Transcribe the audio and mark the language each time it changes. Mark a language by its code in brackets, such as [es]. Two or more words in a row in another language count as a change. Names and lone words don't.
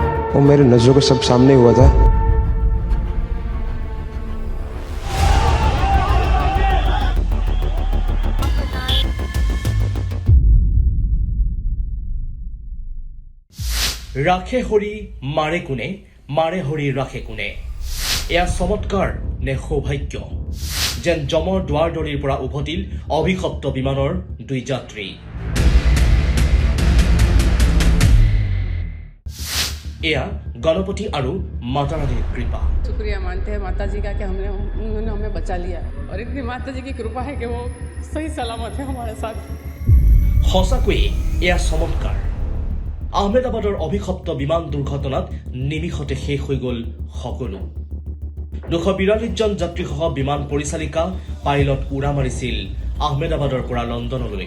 [hi] वो मेरे नज़रों के सब सामने हुआ था। [as] ৰাখে হৰি মাৰে কোনে, মাৰে হৰি ৰাখে কোনে। এয়া চমৎকাৰ নে সৌভাগ্য যেন যমৰ দুৱাৰদলিৰ পৰা উভতিল অভিশপ্ত বিমানৰ দুই যাত্ৰী। এয়া গণপতি আৰু মাতা ৰাণীৰ কৃপা। [hi] शुक्रिया मानते हैं माता जी का कि उन्होंने हमें बचा लिया और इतनी माता जी की कृपा है कि वो सही सलामत है हमारे साथ। [as] সঁচাকৈয়ে এয়া চমৎকাৰ। আহমেদাবাদৰ অভিশপ্ত বিমান দুৰ্ঘটনাত নিমিষতে শেষ হৈ গ'ল সকলো। 242 জন যাত্ৰীসহ বিমান পৰিচালিকা পাইলট উৰা মাৰিছিল আহমেদাবাদৰ পৰা লণ্ডনলৈ।